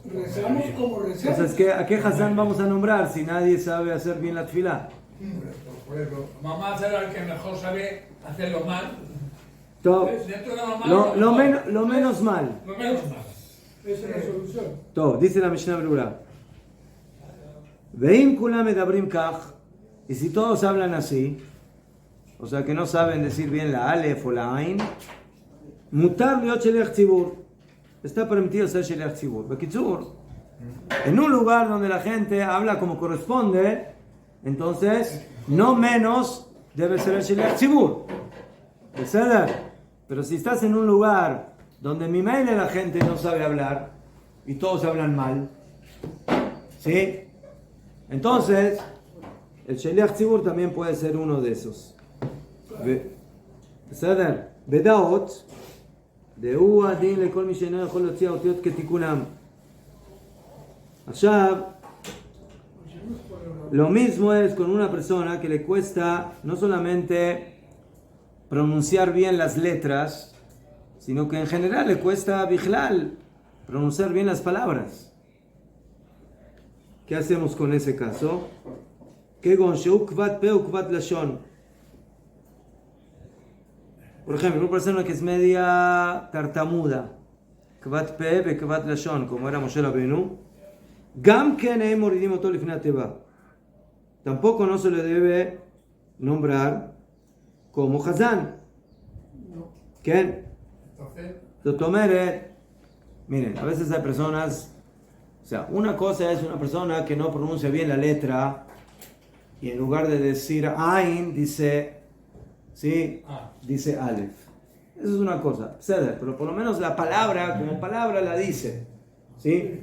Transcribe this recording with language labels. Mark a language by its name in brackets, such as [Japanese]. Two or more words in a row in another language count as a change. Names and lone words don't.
[Spanish] Rezamos como rezamos. Entonces, ¿a qué Hazán vamos a nombrar si nadie sabe hacer bien la tefilá? Vamos a hacer al que mejor sabe hacerlo mal. Todo. Dentro de lo malo, Lo menos mal. Lo menos mal. Esa es la solución. Todo. Dice la Mishnah Brura. [Hebrew] ואם כולם מדברים כך. [Spanish] Y si todos hablan así, o sea que no saben decir bien la alef o la ain, [Hebrew] מותר להיות שליח ציבור. [Spanish] Está permitido ser [Hebrew] שליח ציבור. [Spanish] Bekitzur, en un lugar donde la gente habla como corresponde, entonces no menos debe ser el [Hebrew] שליח ציבור. [Spanish] Pero si estás en un lugar donde mi mail la gente no sabe hablar y todos hablan mal, ¿sí? Entonces el [Hebrew] שליח ציבור [Spanish] también puede ser uno de esos. [Hebrew] בסדר? בדעות, דהו הדין לכל מי שאינו יכול להוציא האותיות כתיקונם. עכשיו, [Spanish] lo mismo es con una persona que le cuesta no solamente pronunciar bien las letras, sino que en general le cuesta bichlal, pronunciar bien las palabras. ¿Qué hacemos con ese caso? [Hebrew] כגון שהוא כבד פה וכבד לשון. [Spanish] Por ejemplo, una persona que es media tartamuda, [Hebrew] כבד פה וכבד לשון, [Spanish] como era [Hebrew] Moshe Rabbeinu, גם כן הם מורידים אותו לפני התיבה. [Spanish] Tampoco no se le debe nombrar como Hazán. ¿Qué? [Hebrew] זאת אומרת, [Spanish] miren, a veces hay personas, o sea, una cosa es una persona que no pronuncia bien la letra y en lugar de decir Ain dice, ¿sí? Dice Aleph. Eso es una cosa, pero por lo menos la palabra, como palabra la dice, ¿sí?